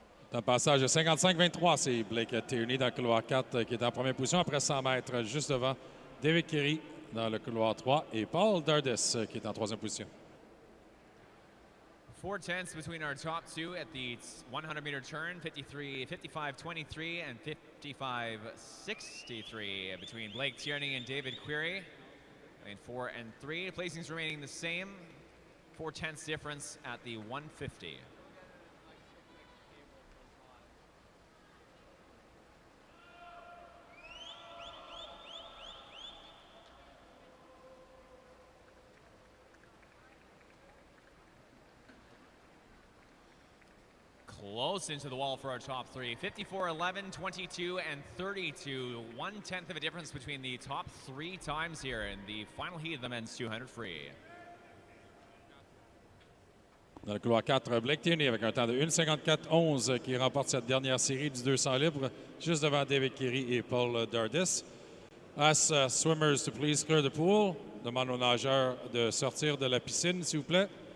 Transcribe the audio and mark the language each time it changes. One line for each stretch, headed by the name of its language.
French: Dans le passage de 55-23, c'est Blake Tierney dans le couloir 4 qui est en première position après 100 mètres, juste devant David Kerry dans le couloir 3 et Paul Dardis qui est en troisième position.
English: 4 tenths between our top two at the 100-meter turn, 55-23 and 55-63 between Blake Tierney and David Query. And 4 and 3, placings remaining the same. 4 tenths difference at the 150. Close into the wall for our top three. 54, 11, 22, and 32. 1/10 of a difference between the top three times here in the final heat of the men's 200 free.
French: Dans le couloir 4, Blake Tierney avec un temps de 1:54.11 qui remporte cette dernière série du 200 libre, juste devant David Kerry et Paul Dardis.
English: Ask swimmers to please clear the pool.
French: Demande aux nageurs de sortir de la piscine, s'il vous plaît.